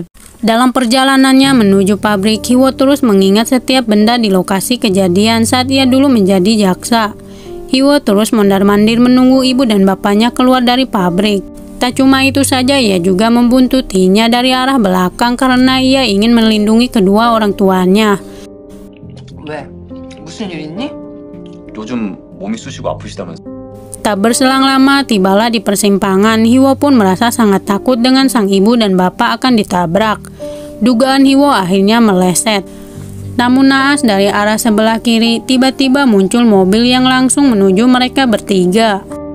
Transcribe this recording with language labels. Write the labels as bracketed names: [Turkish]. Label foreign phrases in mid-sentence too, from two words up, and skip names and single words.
[Indonesian] Dalam perjalanannya menuju pabrik, Hiwo terus mengingat setiap benda di lokasi kejadian saat ia dulu menjadi jaksa. Hiwo terus mondar-mandir menunggu ibu dan bapaknya keluar dari pabrik. Tak cuma itu saja, ia juga membuntutinya dari arah belakang karena ia ingin melindungi kedua orang tuanya. [Korean] 왜? 무슨 일 있니? 요즘 몸이 쑤시고 아프시다면서. [Indonesian] Tak berselang lama, tibalah di persimpangan. Hiwo pun merasa sangat takut dengan sang ibu dan bapak akan ditabrak. Dugaan Hiwo akhirnya meleset. Namun naas dari arah sebelah kiri, tiba-tiba muncul mobil yang langsung menuju mereka bertiga.